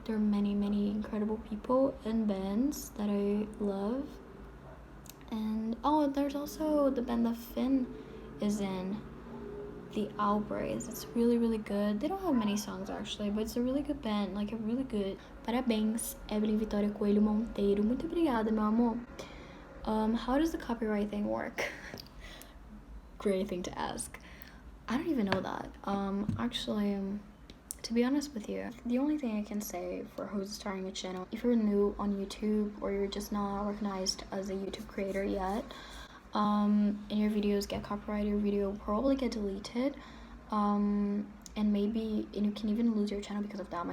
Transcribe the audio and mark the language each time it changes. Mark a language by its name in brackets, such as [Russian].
[English] There are many incredible people and bands that I love. And oh, there's also the band that Finn is in, the Albrays. It's really good. They don't have many songs actually, but it's a really good band, like a really good. [Portuguese] Parabéns, Evelyn Vitória Coelho Monteiro. Muito obrigada, meu amor. [English] How does the copyright thing work? Great thing to ask. I don't even know that. Actually, to be honest with you, the only thing I can say for who's starting a channel, if you're new on YouTube or you're just not recognized as a YouTube creator yet, and your videos get copyrighted, your video will probably get deleted, and you can even lose your channel because of that.